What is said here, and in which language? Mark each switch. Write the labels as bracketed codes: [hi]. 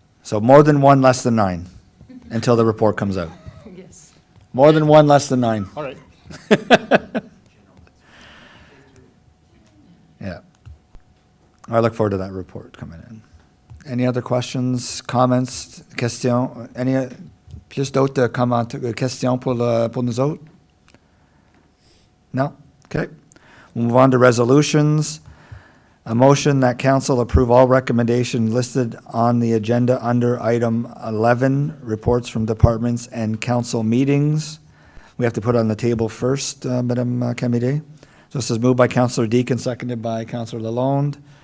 [en] so more than 1, less than 9, until the report comes out. yes. More than 1, less than 9. All right. Yeah. I look forward to that report coming in. Any other questions, comments, questions? [fr] Plus d'autres questions pour nous autres? [en] No? Okay. We'll move on to resolutions. A motion that council approve all recommendations listed on the agenda under item 11, reports from departments and council meetings. We have to put it on the table first, Madame Camide. So this is moved by Councillor Deacon, seconded by Councillor Lalonde.